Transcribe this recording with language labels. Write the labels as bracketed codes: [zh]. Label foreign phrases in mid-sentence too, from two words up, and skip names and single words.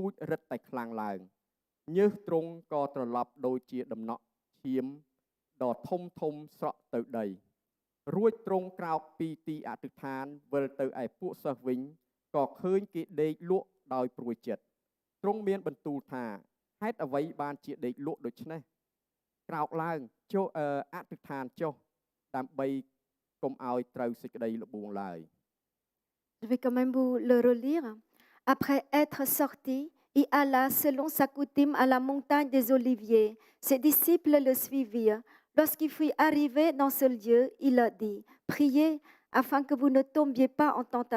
[km] ចរឹតតែខ្លាំងឡើងញើសទ្រង់ក៏ត្រឡប់ដូចជាដំណក់ឈាមដ៏ធំស្រក់ទៅដីរួចទ្រង់ក្រោកពីទីអធិដ្ឋានវិលទៅឯពួកសិស្សវិញក៏ឃើញគេដេកលក់ដោយព្រួយចិត្តទ្រង់មានបន្ទូលថាហេតុអ្វីបានជាដេកលក់ដូច្នេះក្រោកឡើងចូលអធិដ្ឋានចុះដើម្បីកុំឲ្យត្រូវសេចក្តីល្បួងឡើយ [fr] Je vais quand même vous le relire. Après être sorti, il alla selon sa coutume à la montagne des Oliviers. Ses disciples le suivirent. Lorsqu'il fut arrivé dans ce lieu, il leur dit, « Priez afin que vous ne tombiez pas en tentation.